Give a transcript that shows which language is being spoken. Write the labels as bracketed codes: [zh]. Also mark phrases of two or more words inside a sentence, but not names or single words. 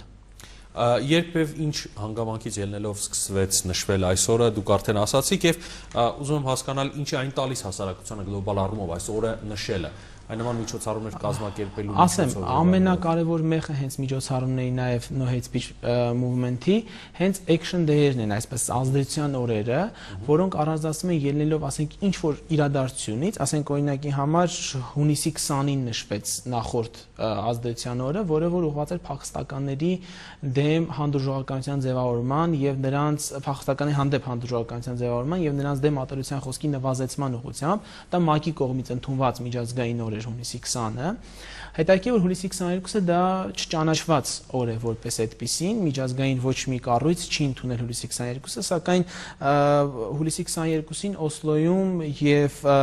[hy] Երբ եւ ինչ հանգամանքից ելնելով սկսվեց նշվել այսօրը, դուք արդեն ասացիք եւ ուզում եմ հասկանալ ինչ է այն տալիս հասարակությանը գլոբալ առումով այս օրը նշելը։ Այն նման միջոցառումներ կազմակերպելու ասեմ, ամենակարևոր մեղը հենց միջոցառումների նաև No Hate Speech Movement-ի հենց [en] action day- [hy] երն են, այսպես ազդեցության օրերը, որոնք առանձնացնում են ելնելով, ասենք, ինչ որ իրադարձությունից, ասենք օրինակի համար հունիսի 20-ին նշվեց նախորդ ազդեցության օրը, որը որ ուղղված էր փախստականների դեմ հանդուրժողականության ձևավորման եւ նրանց փախստականի հանդեպ հանդուրժողականության ձևավորման եւ նրանց դեմ ատելության խոսքի նվազեցման ուղղությամբ, դա ՄԱԿ-ի կողմից ընդունված միջազգային օր հունիսի 20-ը, հետաքրքիր որ հունիսի 22-ը դա չճանաչված օր է որպես այդպիսին, միջազգային ոչ մի կառույց չի ընդունել հունիսի 22-ը, սակայն հունիսի 22-ին Օսլոյում եւ